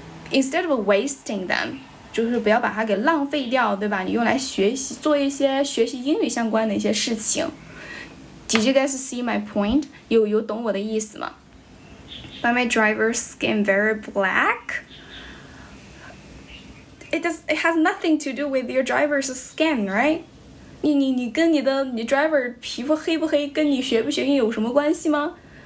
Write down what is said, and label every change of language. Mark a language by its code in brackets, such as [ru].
[en] Instead of wasting them, [zh] 就是不要把它给浪费掉，对吧？你用来学习，做一些学习英语相关的一些事情。 [en] Did you guys see my point? [zh] 有懂我的意思吗？ [en] By my driver's skin very black? It has nothing to do with your driver's skin, right? [zh] 你跟你 driver 皮肤黑不黑跟你学不学英语有什么关系吗？